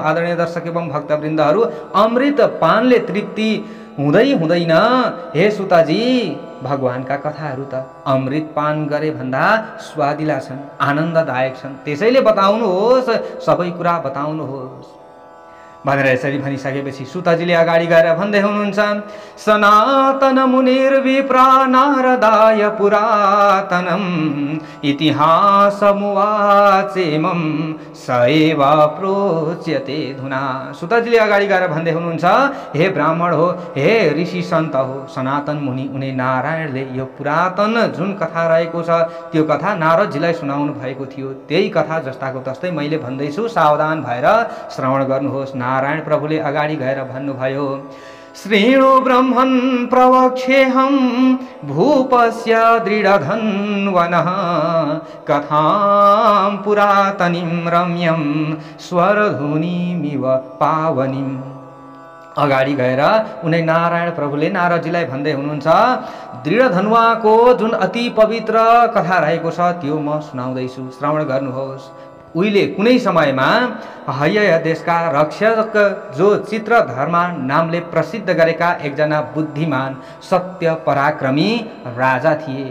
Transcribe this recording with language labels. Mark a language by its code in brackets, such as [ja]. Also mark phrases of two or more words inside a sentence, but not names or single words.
[ne] आदरणीय दर्शक एवं भक्तवृन्दहरू, अमृत पानले तृप्ति हुँदै हुँदैन। हे सुताजी, भगवानका कथाहरू त अमृत पान गरे भन्दा स्वादिला छन्, आनन्ददायक छन्। त्यसैले बताउनुहोस्, सबै कुरा बताउनुहोस् भनेर यसरी भनिसकेपछि सुताजीले अगाडि गएर भन्दै हुनुहुन्छ। [sa] सनातन मुनिर्विप्रा नारदाय पुरातनम इतिहासमुवाचेमं सएव प्रोच्यते धुना। [ne] सुताजीले अगाडि गएर भन्दै हुनुहुन्छ, हे ब्राह्मण हो, हे ऋषि सन्त हो, सनातन मुनि उनी नारायणले यो पुरातन जुन कथा रहेको छ त्यो कथा नारदजीलाई सुनाउनु भएको थियो। त्यही कथा जस्ताको तस्तै मैले भन्दैछु, सावधान भएर श्रवण गर्नुहोस्। नारायण प्रभुले अगाडि गएर भन्नुभयो, [sa] श्रेणु ब्रह्मन् प्रवक्ष्येऽहं भूपस्य दृढधन्वनः कथां पुरातनीं रम्यं स्वरधुनीमिव पावनीम्। [ne] अगाडि गएर उनै नारायण प्रभुले नारदजीलाई भन्दै हुनुहुन्छ, दृढ धनुवाको जुन अति पवित्र कथा रहेको छ त्यो म सुनाउँदैछु, श्रवण गर्नुहोस्। उहिले कुनै समयमा हय्य देशका रक्षक जो चित्रधर्मा नामले प्रसिद्ध गरेका एकजना बुद्धिमान सत्य पराक्रमी राजा थिए।